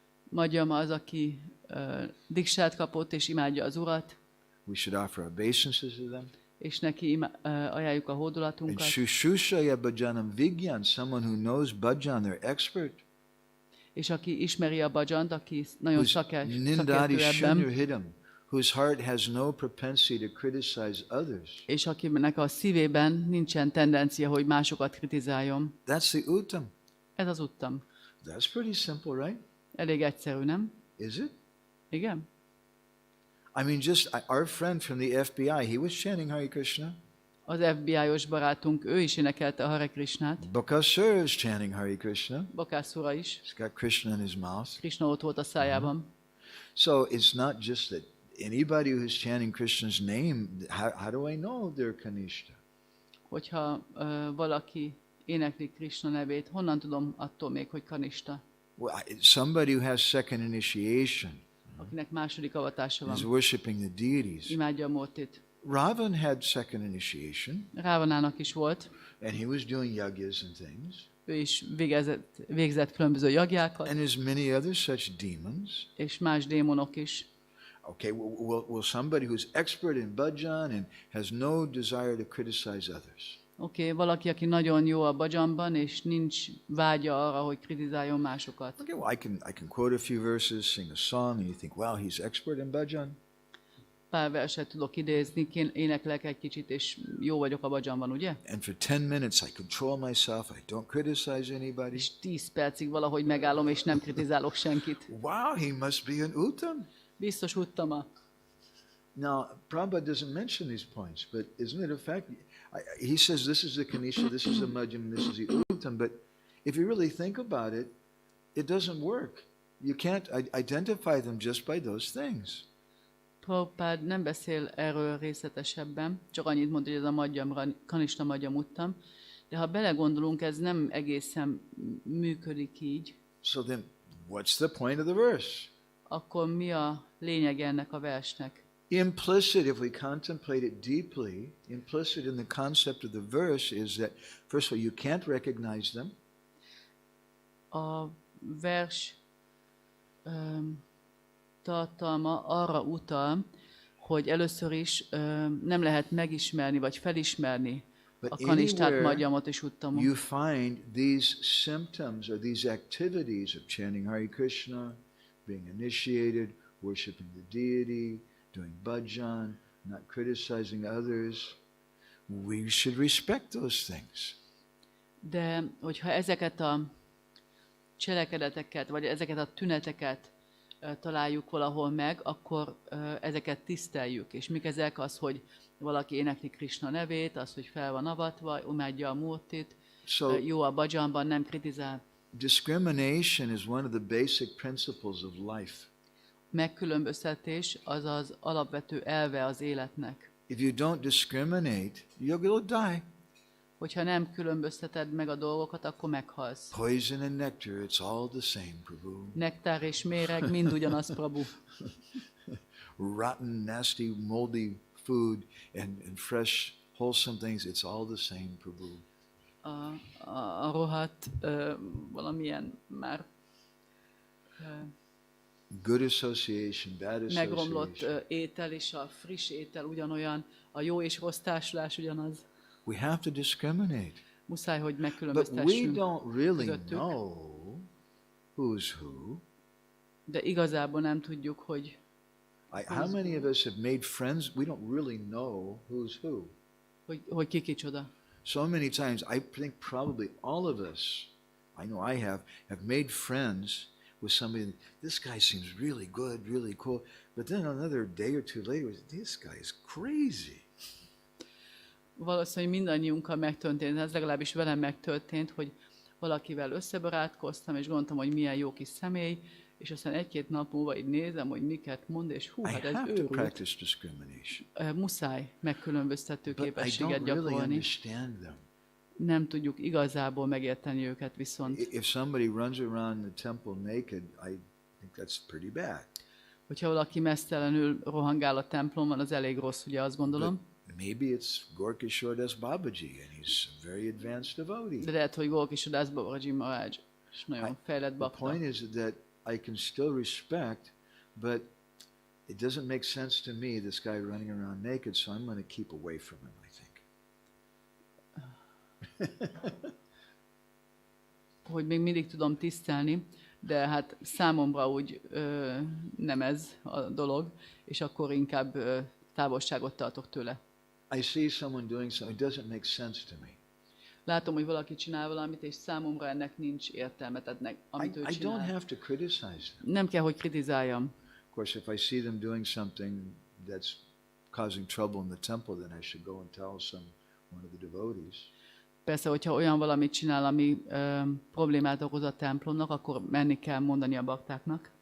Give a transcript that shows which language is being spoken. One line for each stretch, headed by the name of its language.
Hungarian: Madhyam az, aki diksát kapott és imádja az Urat.
English: We should offer obeisances to them.
Hungarian: És neki ajánljuk a hódolatunkat.
English: And Shushushaya Bhajanam Vigyan, someone who knows Bhajan, they're expert.
Hungarian: És aki ismeri a bhajant, aki nagyon szakértő ebben,
English: whose heart has no propensity to criticize others.
Hungarian: És akinek a szívében nincsen tendencia, hogy másokat kritizáljon.
English: That's the Uttam.
Hungarian: Ez az Uttam.
English: That's pretty simple, right?
Hungarian: Elég egyszerű, nem?
English: Is it?
Hungarian: Igen.
English: I mean, just our friend from the FBI, he was chanting Hare Krishna.
Hungarian: Az FBI-os barátunk, ő is énekelte a Hare Krishnát.
English: Bakasura is chanting Hare Krishna.
Hungarian: Bakasura is.
English: He's got Krishna in his mouth.
Hungarian: Krishna ott volt a szájában.
English: So it's not just that anybody who's chanting Krishna's name, how do I know they're Kanishta?
Hungarian: Hogyha valaki énekli Krishna nevét, honnan tudom attól még, hogy Kanishta?
English: Well, somebody who has second initiation.
Hungarian: Akinek második avatása van.
English: Is worshiping the deities.
Hungarian: Imádja a Murtit.
English: Ravan had second initiation.
Hungarian: Rávanának is volt.
English: And he was doing yagyas and things.
Hungarian: Ő is végzett különböző jagjákat.
English: And there's many other such demons.
Hungarian: És más démonok is.
English: Okay, well, somebody who's expert in bhajan and has no desire to criticize others.
Hungarian: Okay, valaki, aki nagyon jó a bhajanban, és nincs vágya arra, hogy kritizáljon másokat.
English: Okay, well, I can quote a few verses, sing a song, and you think, wow, he's expert in bhajan.
Hungarian: Pár verset tudok idézni, éneklek egy kicsit, és jó vagyok a bhajanban, ugye?
English: And for 10 minutes I control myself, I don't criticize anybody.
Hungarian: És 10 percig valahogy megállom, és nem kritizálok senkit.
English: Wow, he must be an uttam.
Hungarian: Biztos uttama.
English: Now, Prabhupada doesn't mention these points, but isn't it a fact? He says this is the Kanisha, this is the Madhyam, this is the Uttam, but if you really think about it, it doesn't work. You can't identify them just by those things.
Hungarian: Prabhupád nem beszél erről részletesebben, csak annyit mond, hogy ez a madhyam, kanista madhyam uttam, de ha belegondolunk, ez nem egészen működik így.
English: So then, what's the point of the verse?
Hungarian: Akkor mi a lényeg ennek a versnek?
English: Implicit, if we contemplate it deeply, implicit in the concept of the verse is that, first of all, you can't recognize them.
Hungarian: A vers tartalma arra utal, hogy először is nem lehet megismerni vagy felismerni a kanistát, madhyamot és uttamot.
English: You find these symptoms or these activities of chanting Hare Krishna, being initiated, worshiping the deity, doing bhajan, not criticizing others. We should respect those things.
Hungarian: De hogyha ezeket a cselekedeteket, vagy ezeket a tüneteket találjuk valahol meg, akkor ezeket tiszteljük. És mik ezek? Az, hogy valaki énekli Krishna nevét, az, hogy fel van avatva, imádja a murtit, jó a bhajanban, nem kritizál.
English: Discrimination is one of the basic principles of life.
Hungarian: Megkülönböztetés az az alapvető elve az életnek.
English: If you don't discriminate, you'll die.
Hungarian: Hogyha nem különbözteted meg a dolgokat, akkor meghalsz.
English: Poison and nectar, it's all the same, Prabhu.
Hungarian: Nektár és méreg mind ugyanaz, Prabhu.
English: Rotten, nasty, moldy food and fresh, wholesome things, it's all the same, Prabhu.
Hungarian: A rohadt valamilyen már
English: good association, bad association.
Hungarian: megromlott étel és a friss étel ugyanolyan, a jó és rossz társulás ugyanaz.
English: We have to discriminate.
Hungarian: Muszáj, hogy
English: But we
Hungarian: megkülönböztessünk
English: don't really
Hungarian: közöttük.
English: know who's who.
Hungarian: De igazából nem tudjuk, hogy
English: How many of us have made friends? We don't really know who's who.
Hungarian: hogy ki kicsoda.
English: So many times, I think probably all of us, I know I have made friends with somebody. This guy seems really good, really cool. But then another day or two later, this guy is crazy.
Hungarian: Valószínűleg mindannyiunkkal megtörtént, ez legalábbis velem megtörtént, hogy valakivel összebarátkoztam, és gondoltam, hogy milyen jó kis személy, és aztán egy-két nap múlva így nézem, hogy miket mond, és hú, hát ez őrült. Muszáj megkülönböztető képességet gyakorolni. Nem tudjuk igazából megérteni őket viszont.
English: If somebody runs around the temple naked, I think that's pretty bad.
Hungarian: Hogyha valaki meztelenül rohangál a templomban, az elég rossz, ugye azt gondolom.
English: Maybe it's Gorkishore Babaji, and he's a very advanced devotee.
Hungarian: De lehet, hogy Gorkishore Babaji Maharaj, és nagyon fejlett bakta.
English: The point is that I can still respect, but it doesn't make sense to me, this guy running around naked, so I'm going to keep away from him, I think.
Hungarian: Hogy még mindig tudom tisztelni, de hát számomra úgy nem ez a dolog, és akkor inkább távolságot tartok tőle.
English: I see someone doing something, it doesn't make sense to me.
Hungarian: Látom, hogy valaki csinál valamit, és számomra ennek nincs értelme, tehát amit ő
English: I
Hungarian: csinál.
English: don't have to criticize them.
Hungarian: Nem kell, hogy kritizáljam.
English: Of course, if I see them doing something that's causing trouble in the temple, then I should go and tell one of the devotees.
Hungarian: Persze, hogyha olyan valamit csinál, ami problémát okoz a templomnak, akkor menni kell mondani a baktáknak.